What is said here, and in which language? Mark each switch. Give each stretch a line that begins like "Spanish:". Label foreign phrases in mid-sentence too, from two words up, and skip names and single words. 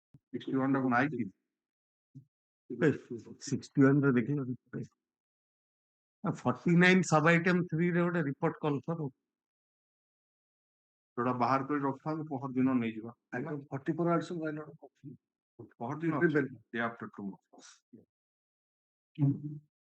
Odia: 61 ଟା କଣ ଆଇଛି? 61 ରେ ଦେଖିଲ 49
English: sub item
Odia: 3 ରେ ଗୋଟେ ରିପୋର୍ଟ କଲ କର। ଯୋଉଟା ବାହାର କରି ରଖିଥାନ୍ତୁ ପହର ଦିନ ନେଇଯିବା।
English: Item 44 also why not?
Odia: ପହର ଦିନ
English: day after tomorrow.